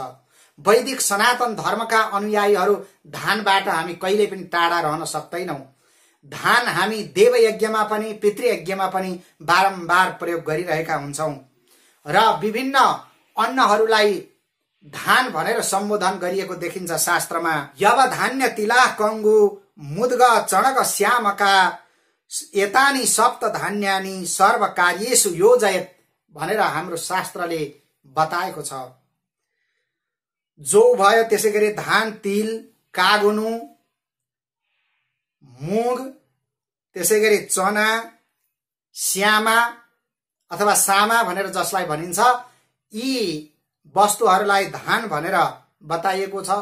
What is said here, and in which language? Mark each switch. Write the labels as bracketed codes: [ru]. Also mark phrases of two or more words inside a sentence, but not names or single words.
[ne] वैदिक सनातन धर्मका अनुयायीहरू धानबाट हामी कहिले पनि टाढा रहन सक्दैनौं। धान हामी देवयज्ञमा पनि पितृयज्ञमा पनि बारम्बार प्रयोग गरिरहेका हुन्छौं र विभिन्न अन्नहरूलाई धान भनेर सम्बोधन गरिएको देखिन्छ शास्त्रमा। [sa] यव धान्य तिला कंगु मुद्ग चणक श्यामका एतानि सप्त धान्यानि सर्व कार्येषु योजयत [ne] भनेर हाम्रो शास्त्रले बताएको छ। जो भयो त्यसैगरी धान, तिल, कागुनु, मुग, त्यसैगरी चना, श्यामा अथवा सामा भनेर जसलाई भनिन्छ, यी वस्तुहरूलाई धान भनेर बताइएको छ।